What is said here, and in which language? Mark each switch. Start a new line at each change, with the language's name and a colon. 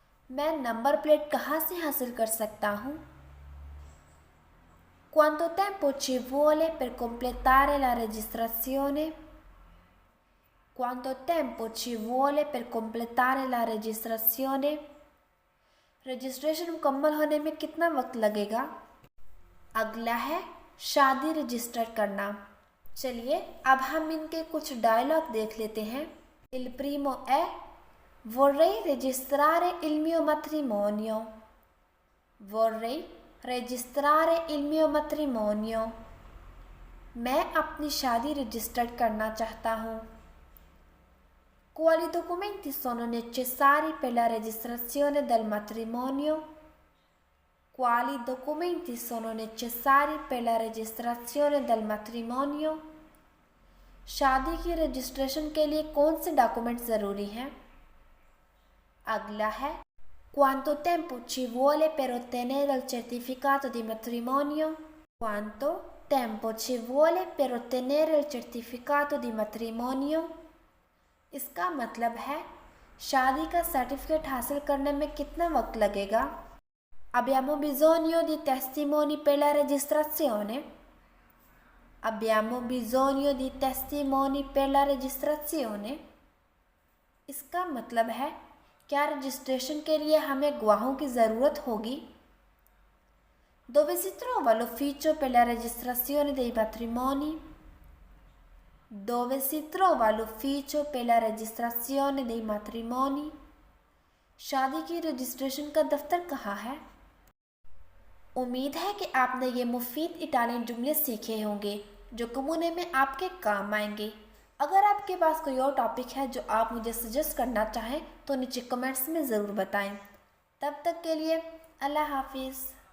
Hindi: मैं number plate कहाँ से हासिल कर सकता हूँ?
Italian: Quanto tempo ci vuole per completare la registrazione? Quanto tempo ci vuole per completare la registrazione?
Hindi: Registration मुकम्मल होने में कितना वक्त लगेगा? अगला है शादी रजिस्टर करना। चलिए अब हम इनके कुछ डायलॉग देख लेते हैं।
Italian: Il primo è Vorrei registrare il mio matrimonio. Vorrei registrare il mio matrimonio.
Hindi: मैं अपनी शादी रजिस्टर करना चाहता हूँ।
Italian: Quali documenti sono necessari per la registrazione del matrimonio? Quali documenti sono necessari per la registrazione del matrimonio?
Hindi: शादी की registration के लिए कौन से डॉक्यूमेंट ज़रूरी हैं? अगला है
Italian: Quanto tempo ci vuole per ottenere il certificato di matrimonio? Quanto tempo ci vuole per ottenere il certificato di matrimonio?
Hindi: इसका मतलब है शादी का सर्टिफिकेट हासिल करने में कितना वक्त लगेगा?
Italian: Abbiamo bisogno di testimoni per la registrazione? Abbiamo bisogno di testimoni per la registrazione?
Hindi: इसका मतलब है क्या रजिस्ट्रेशन के लिए हमें गवाहों की ज़रूरत होगी?
Italian: Dove si trova l'ufficio per la registrazione dei matrimoni? Dove si trova l'ufficio per la registrazione dei matrimoni?
Hindi: शादी की रजिस्ट्रेशन का दफ्तर कहाँ है? उम्मीद है कि आपने ये मुफीद इटालियन जुमले सीखे होंगे जो कमूने में आपके काम आएंगे। अगर आपके पास कोई और टॉपिक है जो आप मुझे सजेस्ट करना चाहें तो नीचे कमेंट्स में ज़रूर बताएं। तब तक के लिए अल्लाह हाफिज़।